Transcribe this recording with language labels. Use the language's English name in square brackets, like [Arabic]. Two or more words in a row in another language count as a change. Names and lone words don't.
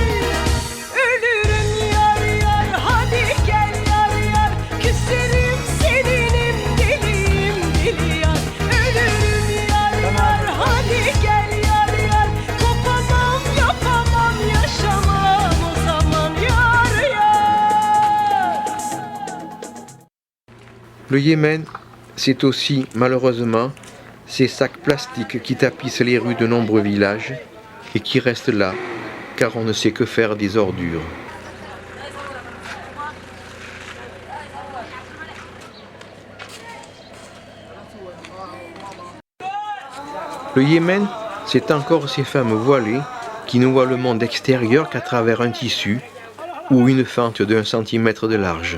[Turkish] Ölürüm yar yar, hadi gel yar yar, küserim seninim, deliyim deli yar. Ölürüm yar yar, hadi gel yar yar, kopamam yapamam yaşamam o zaman yar yar. [French] Le Yémen, c'est aussi, malheureusement, ces sacs plastiques qui tapissent les rues de nombreux villages et qui restent là, car on ne sait que faire des ordures. Le Yémen, c'est encore ces femmes voilées qui ne voient le monde extérieur qu'à travers un tissu ou une fente d'1 centimètre de large.